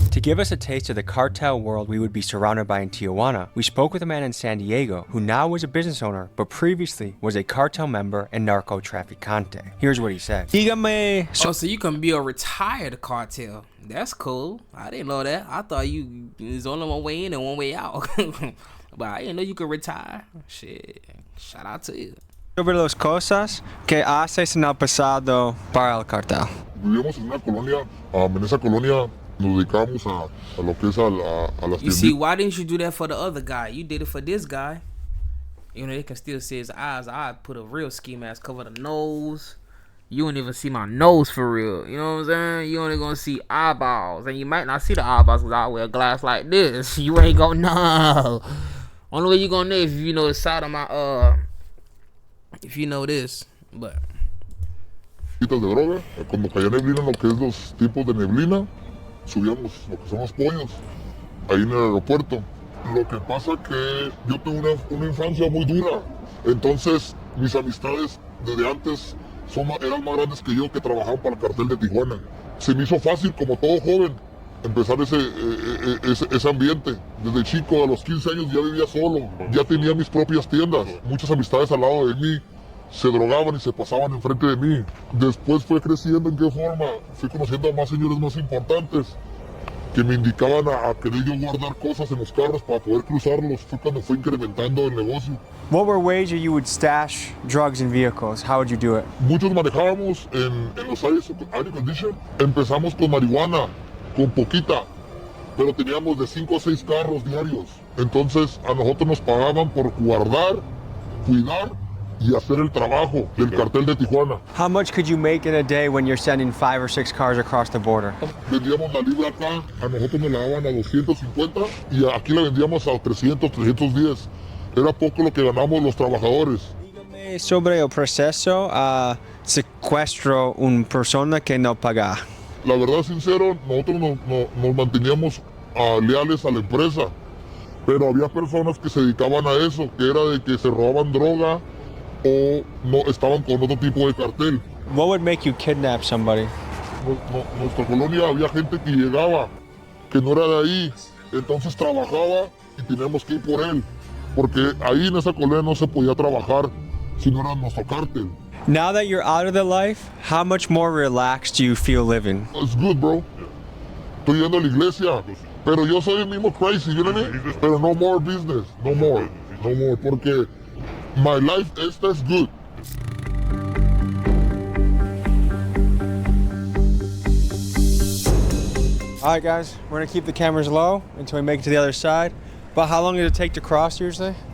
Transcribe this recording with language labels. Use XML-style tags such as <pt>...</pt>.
<en>To give us a taste of the cartel world we would be surrounded by in Tijuana, we spoke with a man in San Diego who now is a business owner, but previously was a cartel member and narco trafficante. Here's what he said. Oh, so you can be a retired cartel. That's cool. I didn't know that. I thought there's only one way in and one way out. But I didn't know you could retire. Shit. Shout out to you.</en> <es>Sobre las cosas que haces en el pasado para el cartel. Vivíamos en una colonia, en esa colonia nos dedicamos a lo que es a las</es> <en>You see, why didn't you do that for the other guy? You did it for this guy. They can still see his eyes. I put a real ski mask, cover the nose. You don't even see my nose for real. You know what I'm saying? You only gonna see eyeballs. And you might not see the eyeballs because I wear a glass like this. You ain't gonna know. Only way you gonna know if you know the side of my, if you know this. But</en> <es>de droga, cuando caía neblina, lo que es los tipos de neblina, subíamos lo que son los pollos, ahí en el aeropuerto. Lo que pasa que yo tuve una infancia muy dura, entonces mis amistades desde antes eran más grandes que yo, que trabajaban para el cartel de Tijuana. Se me hizo fácil, como todo joven, empezar ese ambiente. Desde chico, a los 15 años ya vivía solo, ya tenía mis propias tiendas. Muchas amistades al lado de mí se drogaban y se pasaban enfrente de mí. Después fue creciendo. ¿En qué forma? Fui conociendo a más señores más importantes que me indicaban a querer yo guardar cosas en los carros para poder cruzarlos. Fue cuando fue incrementando el negocio.</es> <en>What were ways that you would stash drugs in vehicles? How would you do it?</en> <es>Muchos manejábamos en los air condition. Empezamos con marihuana, con poquita, pero teníamos de 5 a 6 carros diarios. Entonces a nosotros nos pagaban por guardar, cuidar y hacer el trabajo del cartel de Tijuana.</es> <en>How much could you make in a day when you're sending 5 or 6 cars across the border?</en> <es>Vendíamos la libra acá, a nosotros nos la daban a 250 y aquí la vendíamos a 300, 310. Era poco lo que ganamos los trabajadores. Dígame sobre el proceso a secuestro una persona que no paga. La verdad, sincero, nosotros nos manteníamos leales a la empresa, pero había personas que se dedicaban a eso, que era de que se robaban droga o no estaban con otro tipo de cartel.</es> <en>What would make you kidnap somebody?</en> <es>Nuestra colonia había gente que llegaba, que no era de ahí, entonces trabajaba y teníamos que ir por él, porque ahí en esa colonia no se podía trabajar si no era nuestro cartel.</es> <en>Now that you're out of the life, how much more relaxed do you feel living? It's good, bro.</en> <es>Estoy yendo a la iglesia, pero yo soy el mismo</es> <en>crazy, you know what I mean?</en> <es>Pero</es> <en>no more business, no more,</en> <es>porque</es> <en>my life is good. All right, guys, we're gonna keep the cameras low until we make it to the other side. But how long does it take to cross usually?</en>